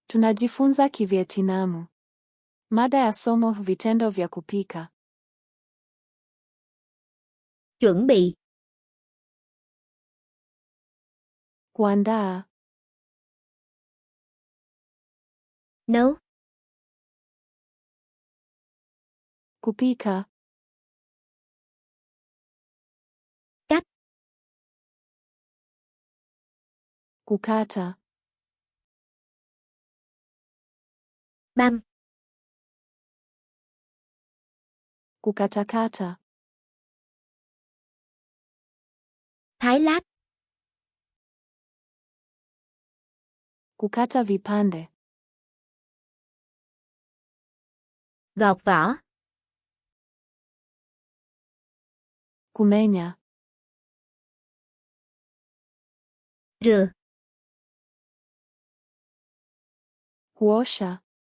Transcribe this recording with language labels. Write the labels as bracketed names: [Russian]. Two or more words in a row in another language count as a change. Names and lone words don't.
[Swahili] Tunajifunza Kivietinamu. Mada ya somo: vitendo vya kupika. [Vietnamese] Chuẩn bị. [Swahili] Kuandaa. [Vietnamese] Nấu. [Swahili] Kupika. [Vietnamese] Cắt. [Swahili] Kukata. [Vietnamese] Băm. [Swahili] Kukatakata. [Vietnamese] Thái lát. [Swahili] Kukata vipande. [Vietnamese] Gọt vỏ. [Swahili] Kumenya. [Vietnamese] Rửa. [Swahili] Kuosha.